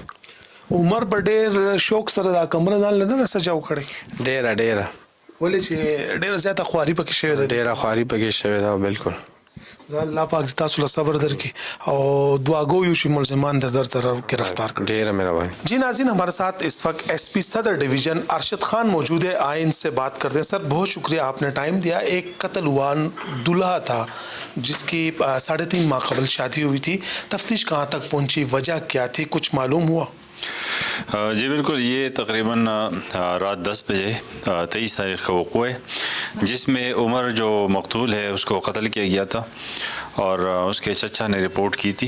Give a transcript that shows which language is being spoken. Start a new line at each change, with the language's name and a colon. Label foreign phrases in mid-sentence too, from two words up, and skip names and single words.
Pashto: عمر به ډېر شوق سره دا کمره ځان له نه سجاو کړی ډېره ولې چې ډېره زیاته خواري پکې شوې ده ډېره خواري پکې شوې ده بالکل الله پاک تاسو له صبر درکړي او دعاګو یو شي ملزمان در طرف گرفتار کړي. ډیره مهرباني.
Urdu: جی ناظرین ہمارے ساتھ اس وقت ایس پی صدر ڈویژن ارشد خان موجود ہے. آئے ان سے بات کرتے ہیں. سر بہت شکریہ آپ نے ٹائم دیا. ایک قتل ہوا دلہا تھا جس کی 3.5 ماہ قبل شادی ہوئی تھی. تفتیش کہاں تک پہنچی, وجہ کیا تھی, کچھ معلوم ہوا؟ جی بالکل, یہ تقریباً رات 10 بجے 23 تاریخ کا وقوع ہے جس میں عمر جو مقتول ہے اس کو قتل کیا گیا تھا اور اس کے چچا نے رپورٹ کی تھی.